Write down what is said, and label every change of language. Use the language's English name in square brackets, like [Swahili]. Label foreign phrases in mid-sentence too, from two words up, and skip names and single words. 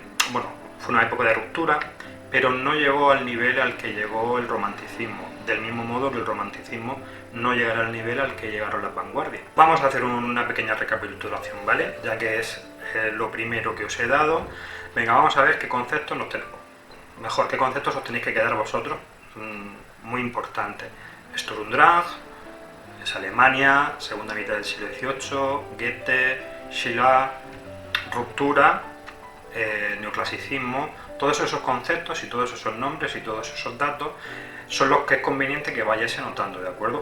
[Spanish] bueno, fue una época de ruptura, pero no llegó al nivel al que llegó el romanticismo, del mismo modo que el romanticismo no llegará al nivel al que llegaron las vanguardias. Vamos a hacer una pequeña recapitulación, ¿vale? Ya que es lo primero que os he dado. Venga, vamos a ver qué conceptos nos tenemos. Mejor, qué conceptos os tenéis que quedar vosotros. Muy importante. [German] Sturm und Drang, [Spanish] es Alemania, segunda mitad del siglo XVIII, Goethe, Schiller, ruptura, neoclasicismo. Todos esos conceptos y todos esos nombres y todos esos datos son los que es conveniente que vayáis anotando, ¿de acuerdo?